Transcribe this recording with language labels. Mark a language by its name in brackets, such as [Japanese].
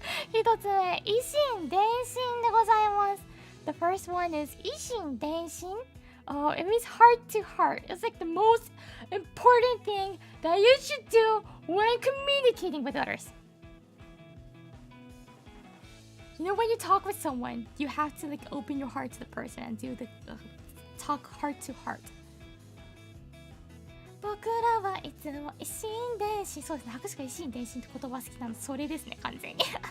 [Japanese] 一つ目、以心伝心でございます。 [English] The first one is 以心伝心. Oh, it means heart to heart. It's like the most important thing that you should do when communicating with others. You know, when you talk with someone, you have to like open your heart to the person and do the talk heart to heart. [Japanese] 僕らはいつも一心伝心。そうですね、博士が一心伝心って言葉好きなのそれですね、完全に。